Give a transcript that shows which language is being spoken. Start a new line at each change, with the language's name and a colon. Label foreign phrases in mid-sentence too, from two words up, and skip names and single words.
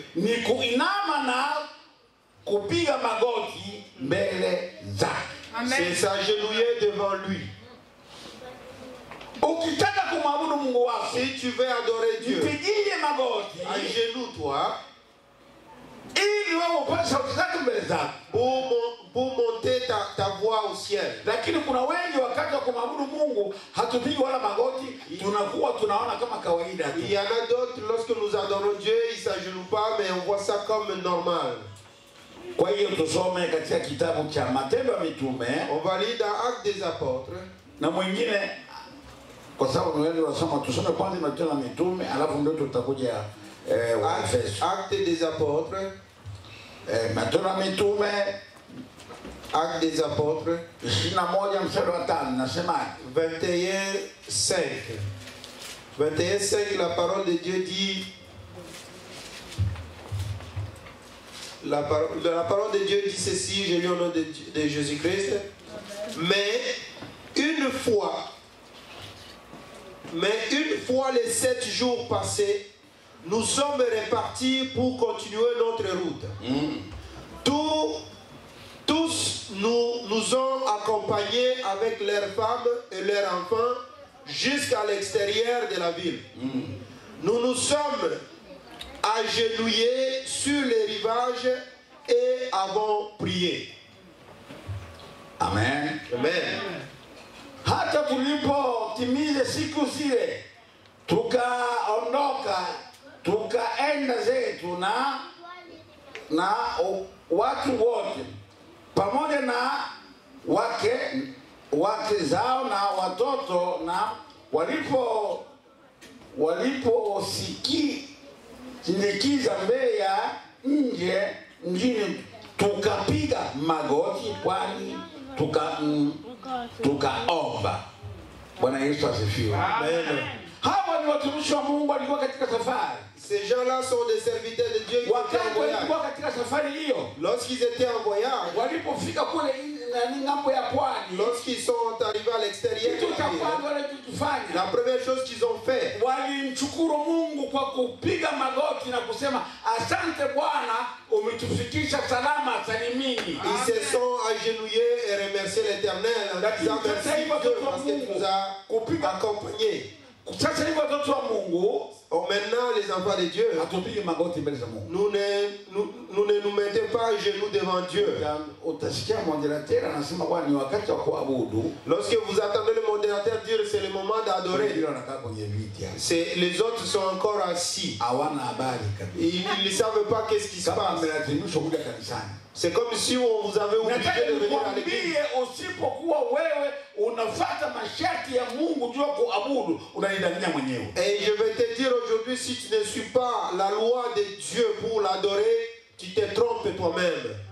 Swahili: ni kuinama na kupiga magoti mbele zake.
French: c'est s'agenouiller devant lui.
Swahili: Ukitaka kumwabudu Mungu wako,
French: Si tu veux adorer Dieu,
Swahili: mpigie magoti
French: agenouille-toi
Swahili: ili wewe upate sauti zake mbele zake.
French: pour monter ta voix au ciel.
Swahili: Lakini kuna wengi wakati wa kumwabudu Mungu hatupigi wala magoti, tunakuwa tunaona kama kawaida tu.
French: Il y en a d'autres, lorsque nous adorons Dieu, ils ne s'agenouillent pas, mais on voit ça comme normal.
Swahili: Kwa hiyo tusome katika kitabu cha Matendo ya Mitume,
French: On va lire dans Actes des Apôtres.
Swahili: na mwingine kwa sababu wengi wasoma, tusome kwanza Matendo ya Mitume alafu ndio tutakuja Waefeso.
French: Actes des Apôtres.
Swahili: Matendo ya Mitume
French: Actes des Apôtres.
Swahili: 21 mstari wa 5 nasema
French: 21:5. 21:5, la parole de Dieu dit. La parole de Dieu dit ceci, je lis au nom de Jésus-Christ. Mais une fois les 7 jours passés, nous sommes repartis pour continuer notre route. Tous nous ont accompagnés avec leurs femmes et leurs enfants jusqu'à l'extérieur de la ville. Nous nous sommes agenouillés sur les rivages et avons prié. Amen. Amen.
Swahili: Hata tulipotimiza siku zile tukaondoka tukaenda zetu na watu wote pamoja na wake zao na watoto, na waliposikiza mbele ya nje mjini tukapiga magoti kwani tukaomba. Bwana Yesu asifiwe. Amen. Hawa ni watumishi wa Mungu walikuwa katika safari.
French: Ces gens-là sont des serviteurs de Dieu qui étaient en
Swahili: Wakati walikuwa
French: voyage.
Swahili: katika safari hiyo,
French: Lorsqu'ils étaient en voyage,
Swahili: walipofika kule ng'ambo ya pwani,
French: lorsqu'ils sont arrivés à l'extérieur de
Swahili: kitu cha
French: la ville,
Swahili: kwanza walichofanya,
French: la première chose qu'ils ont fait,
Swahili: walimshukuru Mungu kwa kupiga magoti na kusema asante Bwana, umetufikisha salama salimini.
French: ils se sont agenouillés et remercié l'Éternel en disant merci Dieu parce que tu nous as accompagnés.
Swahili: Sasa hivi watoto wa Mungu,
French: Maintenant, les enfants de Dieu,
Swahili: hatupige magoti mbele za Mungu.
French: nous ne nous mettons pas à genoux devant Dieu.
Swahili: Utasikia moderateur anasema Bwana ni wakati wa kuabudu.
French: Lorsque vous attendez le modérateur dire c'est le moment d'adorer, les autres sont encore assis. Ils ne savent pas qu'est-ce qui se passe. C'est comme si on vous avait obligé de venir à l'église. Et je vais te dire aujourd'hui, si tu ne suis pas la loi de Dieu pour l'adorer, tu te trompes toi-même.